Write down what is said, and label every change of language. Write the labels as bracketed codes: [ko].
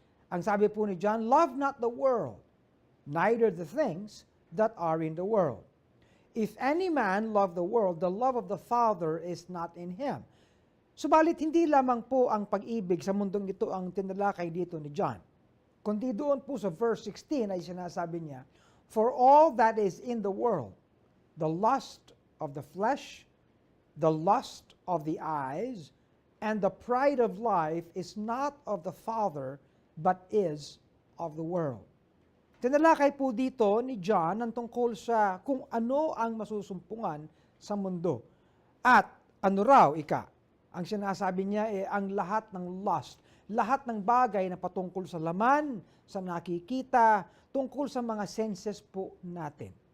[tl] Ang sabi po ni John, [en] "Love not the world, neither the things that are in the world. If any man love the world, the love of the Father is not in him." [tl] Subalit hindi lamang po ang pag-ibig sa mundong ito ang tinalakay dito ni John. Kundi doon po sa verse 16 ay sinasabi niya, [en] "For all that is in the world, the lust of the flesh, the lust of the eyes, and the pride of life is not of the Father, but is of the world." [tl] Tinalakay po dito ni John ang tungkol sa kung ano ang masusumpungan sa mundo. At ano raw, ang sinasabi niya ang lahat ng lust, lahat ng bagay na patungkol sa laman, sa nakikita, tungkol sa mga senses po natin.